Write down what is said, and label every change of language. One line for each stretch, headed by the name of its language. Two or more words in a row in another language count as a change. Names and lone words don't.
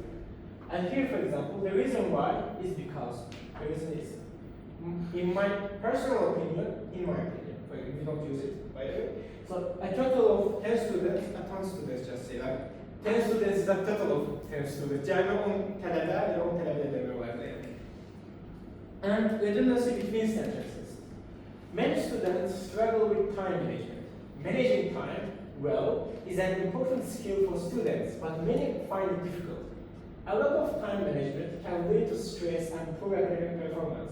English: And here, for example, the reason why is because the reason is, in my personal opinion, we don't use it, by the way. So a total of 10 students, 10 just say like, 10 students is a total of 10 students.
Azerbaijani: Yani 10 tələbə, 10 tələbə demək olar deyək.
English: And redundancy between sentences. Many students struggle with time management. Managing time well is an important skill for students, but many find it difficult. A lot of time management can lead to stress and poor academic performance.